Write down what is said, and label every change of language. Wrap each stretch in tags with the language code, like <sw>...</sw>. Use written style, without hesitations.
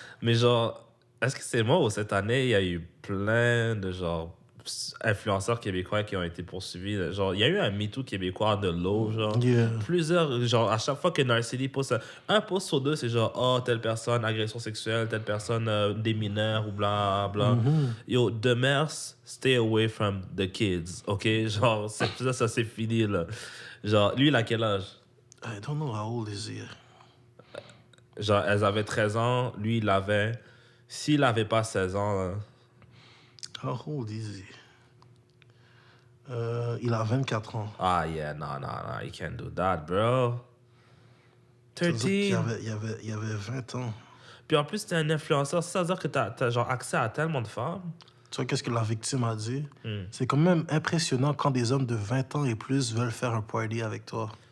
<fr>Mais genre, est-ce que c'est moi ou cette année, il y a eu plein de genre influenceurs québécois qui ont été poursuivis? Genre, il y a eu un MeToo québécois de l'eau, genre.</fr> <en>Yeah.</en> <fr>Plusieurs, genre, à chaque fois que Narcity poste un post sur 2, c'est genre, oh, telle personne, agression sexuelle, telle personne, des mineurs ou bla bla.</fr> <en>Yo, Demers, stay away from the kids, ok?</en> <fr>Genre, ça c'est fini, là. Genre, lui, il a quel âge?</fr> <en>I don't know how old is he.</en> <fr>Genre, elles avaient 13 ans, lui, il avait... S'il avait pas 16 ans, là...</fr> <en>How old is he?</en> <fr>Il a 24 ans.</fr> <en>Ah, yeah, no, you can't do that, bro.</en> <fr>13. Il y avait 20 ans. Puis en plus, t'es un influenceur, ça veut dire que t'as genre accès à tellement de femmes. Tu vois, qu'est-ce que la victime a dit? C'est quand même impressionnant quand des hommes de 20 ans et plus veulent faire un party avec toi.</fr>